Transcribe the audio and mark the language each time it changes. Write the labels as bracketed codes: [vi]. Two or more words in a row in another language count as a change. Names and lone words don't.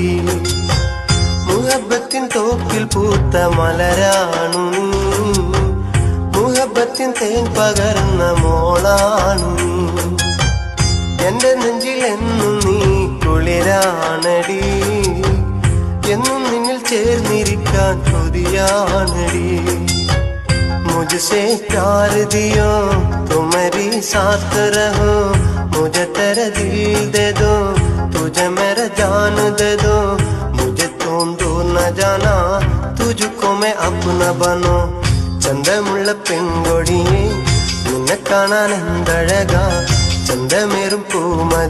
[ml] മുഹബത്തിൻ തോപ്പിൽ പൂത്ത മലരാണു നീ, മുഹബത്തിൻ തേൻ പകർന്ന മോളാണു നീ. എന്റെ നെഞ്ചിലെന്നും നീ കുളിരാണടി, എന്നും നിന്നിൽ ചേർന്നിരിക്കാൻ കൊതിയാണടി. [hi] मुझसे प्यार दियो तो मेरी साथ रहो, मुझे तेरा दिल दे दो, तुझे मेरा जान दे दो. मुझे तुम दूर न जाना, तुझको मैं अपना बनो. [ml] ചന്തമുള്ള പെൺകൊടിയെ നിന്നെ കാണാൻ എന്തഴകാ, ചന്തമേറും പൂമ